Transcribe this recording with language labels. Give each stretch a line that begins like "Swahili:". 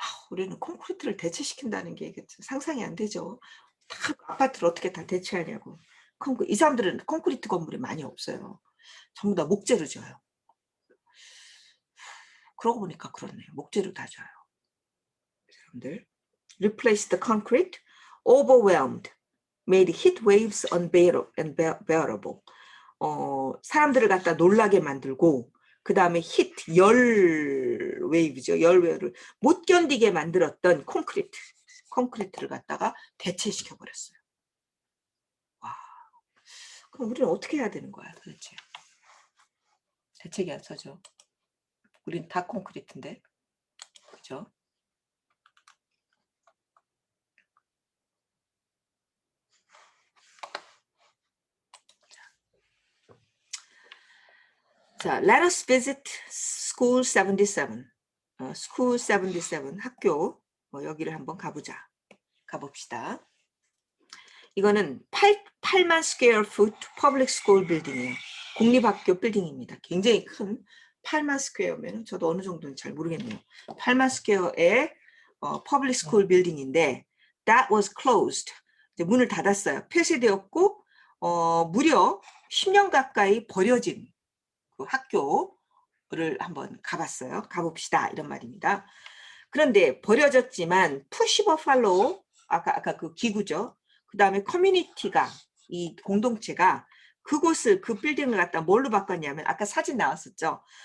Korean: 우리는 콘크리트를 대체시킨다는 게 상상이 안 되죠. 다 아파트를 어떻게 다 대체하냐고. 이 사람들은 콘크리트 건물이 많이 없어요. 전부 다 목재로 져요. 그러고 보니까 그렇네요. 목재로 다 져요. 사람들.
English: Replace the concrete, overwhelmed, made heat waves unbearable.
Korean: 사람들을 갖다 놀라게 만들고, 그 다음에 열 웨이브를 못 견디게 만들었던 콘크리트를 갖다가 대체시켜 버렸어요. 와, 그럼 우리는 어떻게 해야 되는 거야 도대체? 대책이 안 서죠. 우린 다 콘크리트인데, 그죠?
English: 자, let us visit School 77.
Korean: School 77 학교, 여기를 한번 가봅시다. 이거는 8만
English: square foot public school
Korean: 빌딩이에요. 공립학교 빌딩입니다. 굉장히 큰 8만 square면 저도 어느 정도는 잘 모르겠네요. 8만 square의 public school 빌딩인데
English: that was closed.
Korean: 이제 문을 닫았어요. 폐쇄되었고 무려 10년 가까이 버려진 그 학교를 한번 가봅시다, 이런 말입니다. 그런데 버려졌지만 푸시버 팔로우, 아까 그 기구죠. 그 다음에 커뮤니티가, 이 공동체가 그곳을, 그 빌딩을 갖다 뭘로 바꿨냐면, 아까 사진 나왔었죠.